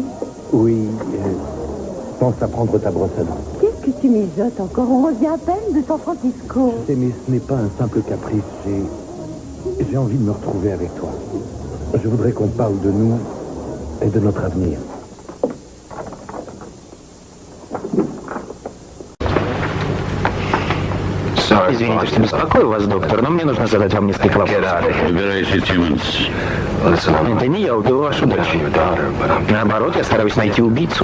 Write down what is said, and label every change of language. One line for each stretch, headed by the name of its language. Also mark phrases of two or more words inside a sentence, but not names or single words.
French: Oui. Pense à prendre ta brosse à dents. Qu'est-ce que tu mijotes encore? On revient à peine de San Francisco. Tu sais, mais ce n'est pas un simple caprice. J'ai envie de me retrouver avec toi. Je voudrais qu'on parle de nous et de notre avenir.
Russian: Извините, что беспокою вас, доктор, но мне нужно задать вам несколько вопросов. Убирайся, Тиммонс. Это не я убил вашу дочь. Наоборот, я стараюсь найти убийцу.